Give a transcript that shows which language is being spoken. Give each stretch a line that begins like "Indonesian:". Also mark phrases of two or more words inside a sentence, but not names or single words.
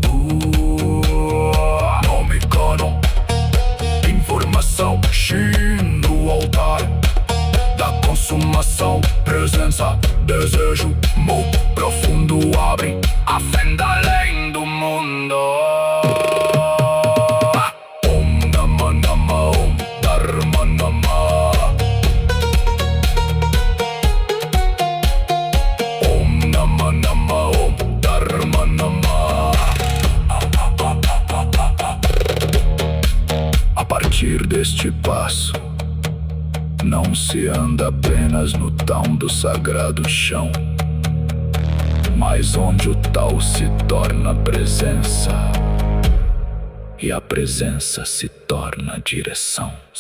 Portuguese: nome canon, informação Shin no altar da consumação, presença, desejo, Mu profundo abre a fenda além do mundo.
Sanskrit: Om Nama Nama Om Dharma Nama. Om Nama Nama Om Dharma Nama.
Portuguese: A partir deste passo não se anda apenas no tão do sagrado chão, mas onde o tal se torna presença e a presença se torna direção.